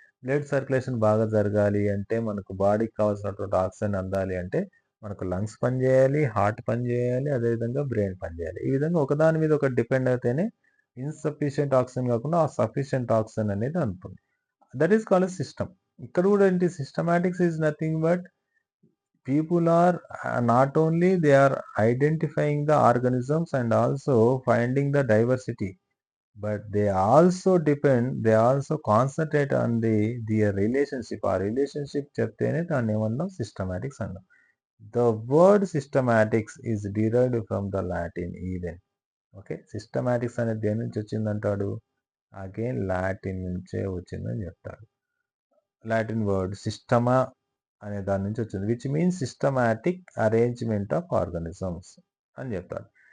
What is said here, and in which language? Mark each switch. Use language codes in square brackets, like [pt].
[te] Blood circulation బాగా జరగాలి అంటే మనకు బాడీకి కావాల్సినటువంటి ఆక్సిజన్ అందాలి అంటే మనకు లంగ్స్ పనిచేయాలి, హార్ట్ పనిచేయాలి, అదేవిధంగా బ్రెయిన్ పనిచేయాలి. ఈ విధంగా ఒకదాని మీద ఒకటి డిపెండ్ అయితేనే ఇన్‌సఫిషియంట్ ఆక్సిజన్ కాకుండా ఆ సఫిషియంట్ ఆక్సిజన్ అనేది అందుతుంది. [en] That is called a system. [te] ఇక్కడ కూడా ఏంటి [en] Systematics is nothing but people are not only they are identifying the organisms and also finding the diversity, but they also concentrate on their relationship. [te] ఆ relationship చెప్తేనే దాన్ని ఏమన్నాం systematics అన్నాం. [en] The word systematics is derived from the Latin even. Okay, [te] systematics అనేది దేని నుంచి వచ్చిందంటాడు? [en] again [te] Latin నుంచే వచ్చిందని చెప్తాడు. లాటిన్ వర్డ్ సిస్టమా అనే దాని నుంచి వచ్చింది, [en] which means systematic arrangement of organisms [te] అని చెప్తారు.